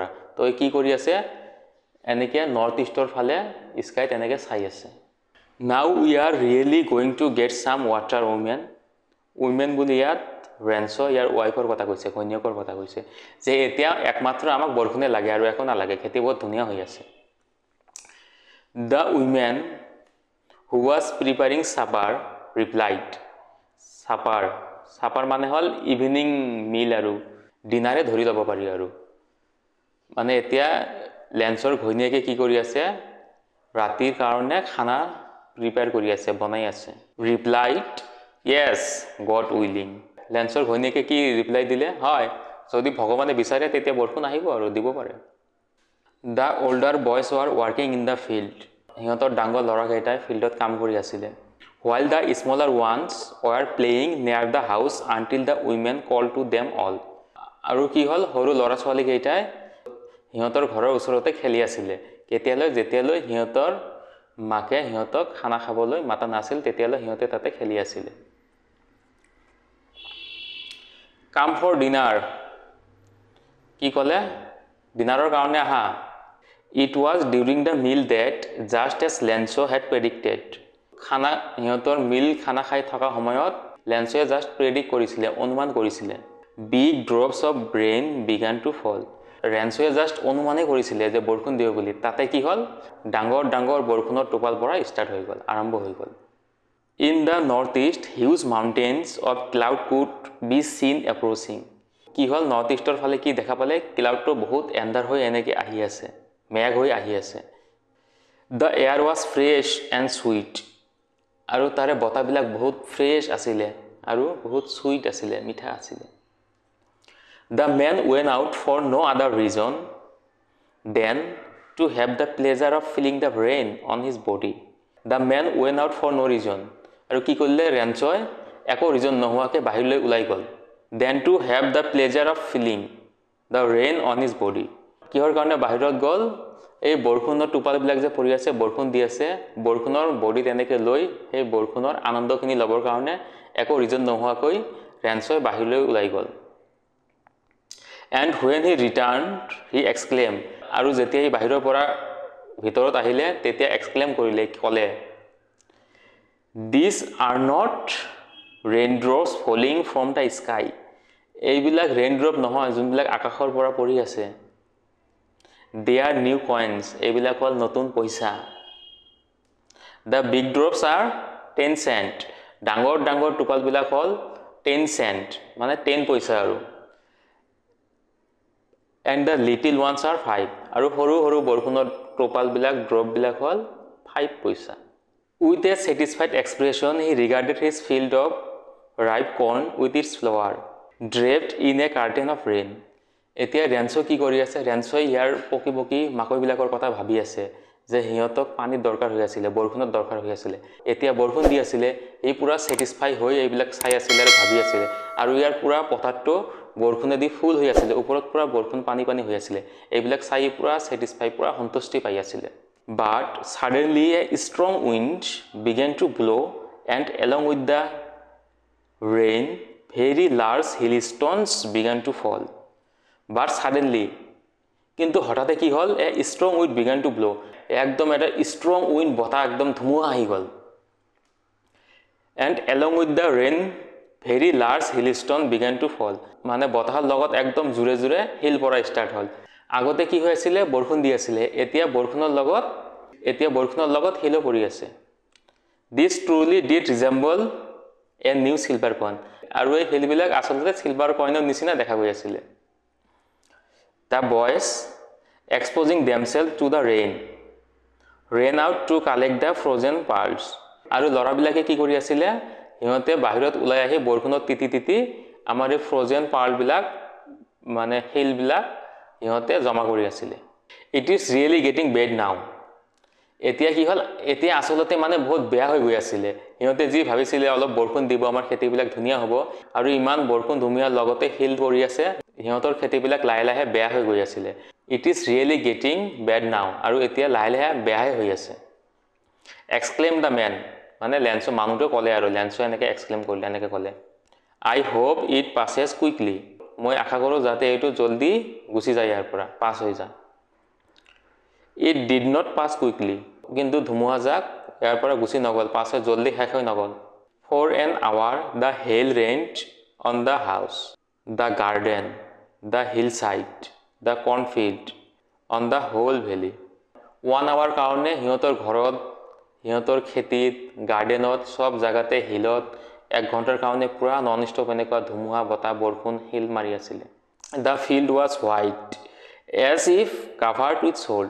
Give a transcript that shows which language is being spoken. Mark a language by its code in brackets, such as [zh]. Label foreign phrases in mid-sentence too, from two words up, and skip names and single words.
[as] তো কি কৰি আছে, এনেকৈ [en] northeast-ৰ [as] ফালে স্কাই তেনেকৈ চাই আছে। [en] now we are really going to get some water women [as] বুলি ইয়াত লেন্সো ইয়াৰ ৱাইফৰ কথা কৈছে, ঘৈণীয়েকৰ কথা কৈছে, যে এতিয়া একমাত্ৰ আমাক বৰষুণে লাগে আৰু একো নালাগে, খেতি বহুত ধুনীয়া হৈ আছে। [en] the women who was preparing supper replied, [as] supper মানে হ'ল [en] evening meal [as] আৰু ডিনাৰে ধৰি ল'ব পাৰি আৰু মানে এতিয়া লেন্সৰ ঘৈণীয়েকে কি কৰি আছে ৰাতিৰ কাৰণে খানা প্ৰিপেয়াৰ কৰি আছে বনাই আছে ৰিপ্লাইড [en] yes god willing [as] লেন্সৰ ঘৈণীয়েকে কি ৰিপ্লাই দিলে হয় যদি ভগৱানে বিচাৰে তেতিয়া বৰষুণ আহিব আৰু দিব পাৰে [en] The older boys were working in the field [as] সিহঁতৰ ডাঙৰ ল'ৰাকেইটাই ফিল্ডত কাম কৰি আছিলে [en] while the smaller ones were playing near the house until the women called to them all [as] আৰু কি হল সৰু ল'ৰা ছোৱালী কেইটাই সিহঁতৰ ঘৰৰ ওচৰতে খেলি আছিলে কেতিয়ালৈ যেতিয়ালৈ সিহঁতৰ মাকে সিহঁতক খানা খাবলৈ মাতা নাছিল তেতিয়ালৈ সিহঁতে তাতে খেলি আছিলে [en] Come for dinner [as] কি ক'লে ডিনাৰৰ কাৰণে আহা [en] It was during the meal that just as Lenso had predicted [as] খানা সিহঁতৰ মিল খানা খাই থকা সময়ত লেন্সোৱে [en] just predict [as] কৰিছিলে অনুমান কৰিছিলে [en] Big drops of rain began to fall [as] লেন্সোৱে জাস্ট অনুমানে কৰিছিলে যে বৰষুণ দিব বুলি তাতে কি হল ডাঙৰ ডাঙৰ বৰষুণৰ টোপাল পৰা ষ্টাৰ্ট হৈ গল আৰম্ভ হৈ গল [en] In the northeast huge mountains of cloud could be seen approaching [as] কি হল নৰ্থ ইষ্টৰ ফালে কি দেখা পালে ক্লাউডটো বহুত এন্ধাৰ হৈ এনেকে আহি আছে মেঘ হৈ আহি আছে [en] The air was fresh and sweet [as] আৰু তাৰে বতাহবিলাক বহুত ফ্ৰেছ আছিল আৰু বহুত সুইট আছিল মিঠা আছিল [en] The man went out for no other reason than to have the pleasure of feeling the rain on his body The man went out for no reason [as] আৰু কি কৰিলে ৰেঞ্চয় একো ৰিজন নোহোৱাকে বাহিৰলৈ ওলাই গল [en] than to have the pleasure of feeling the rain on his body [as] কিহৰ কাৰণে বাহিৰত গল এই বৰষুণৰ টোপালবিলাক যে পৰি আছে বৰষুণ দি আছে বৰষুণৰ বডি তেনেকে লৈ এই বৰষুণৰ আনন্দখিনি লবৰ কাৰণে একো ৰিজন নোহোৱাকৈ ৰেঞ্চয় বাহিৰলৈ ওলাই গল [en] And when he returned he exclaimed [as] আৰু যেতিয়া এই বাহিৰৰ পৰা ভিতৰত আহিলে তেতিয়া এক্সক্লেম কৰিলে ক'লে [en] These are not raindrops falling from the sky [as] এইবিলাক ৰেইনড্ৰপ নহয় যোনবিলাক আকাশৰ পৰা পৰি আছে [en] They are new coins [as] এইবিলাক হল নতুন পইচা [en] The big drops are 10 cent [as] ডাঙৰ ডাঙৰ টোপালবিলাক হল 10 cent মানে 10 পইচা আৰু [en] And the little ones are 5 [as] আৰু সৰু সৰু বৰষুণৰ টোপালবিলাক ড্ৰপবিলাক হল 5 পইচা [en] With a satisfied expression he regarded his field of ripe corn with its flower draped in a curtain [as] of rain এতিয়া ৰেঞ্চো কি কৰি আছে ৰেঞ্চো ইয়াৰ পকি পকি মাকৈবিলাকৰ কথা ভাবি আছে যে হিহঁতক পানীৰ দৰকাৰ হৈ আছিল বৰষুণৰ দৰকাৰ হৈ আছিল এতিয়া বৰষুণ দি আছিল এই পুৰা স্যাটিসফাই হৈ এইবিলাক চাই আছিল আৰু ভাবি আছিল আৰু ইয়াৰ পুৰা পথাৰটো বৰষুণেদি ফুল হৈ আছিল ওপৰত পুৰা বৰষুণ পানী পানী হৈ আছিল এইবিলাক চাই পুৰা স্যাটিসফাই পুৰা সন্তুষ্টি পাই আছিল [en] But suddenly a strong wind began to blow and along with the rain very large hailstones began to fall But suddenly [as] কিন্তু হঠাতে কি হল [en] a strong wind began to blow [as] একদম এটা [en] strong wind [as] বতাহ একদম ধুমুহা আহি গল [en] And along with the rain very large hailstone began to fall [as] মানে বতাহৰ লগত একদম জোৰে জোৰে হিল পৰা ষ্টাৰ্ট হল আগতে কি হৈ আছিল বৰষুণ দি আছিল এতিয়া বৰষুণৰ লগত হিলো পৰি আছে [en] This truly did resemble a new silver coin [as] আৰু এই হিলবিলাক আসলতে [en] silver coin-ৰ [as] নিচিনা দেখা গৈ আছিল [en] The boys exposing themselves to the rain ran out to collect the frozen pearls [as] আৰু লৰাবিলাকে কি কৰি আছিল হিহঁতে বাহিৰত ওলাই আহি বৰষুণত তিতি তিতি আমাৰ এই [en] frozen pearl-বিলাক [as] মানে হিলবিলাক হিহঁতে জমা কৰি আছিল [en] It is really getting bad now [as] এতিয়া কি হল এতিয়া আসলতে মানে বহুত বেয়া হৈ গৈ আছিল হিহঁতে যি ভাবিছিল অলপ বৰষুণ দিব আমাৰ খেতিবিলাক ধুনিয়া হ'ব আৰু ইমান বৰষুণ ধুমিয়াৰ লগতে হিল পৰি আছে হিহঁতৰ খেতিবিলাক লাহে লাহে বেয়া হৈ গৈ আছিল [en] It is really getting bad now [as] আৰু এতিয়া লাহে লাহে বেয়া হৈ আছে [en] Exclaimed the man [as] মানে লেন্সো মানুহটো ক'লে আৰু লেন্সো এনেকে এক্সক্লেম কৰিলে এনেকে ক'লে [en] I hope it passes quickly [as] মই আশা কৰো যাতে এটো জলদি গুছি যায় ইয়াৰ পৰা পাস হৈ যায় [en] It did not pass quickly [as] কিন্তু ধুমুহাজাক ইয়াৰ পৰা [en] গুছি নগল পাছে জলদি শেষ হৈ নগল For an hour the hail rained on the house the garden the hillside the cornfield on the whole valley [as] 1 hour কাৰণে হিহঁতৰ ঘৰত হিহঁতৰ খেতিত গাৰ্ডেনত সব জায়গাতে হিলত 1 ঘন্টাৰ কাৰণে পুৰা নন স্টপ এনেকুৱা ধুমুহা বতাহ বৰষুণ হিল মাৰি আছিল [en] The field was white as if covered with salt.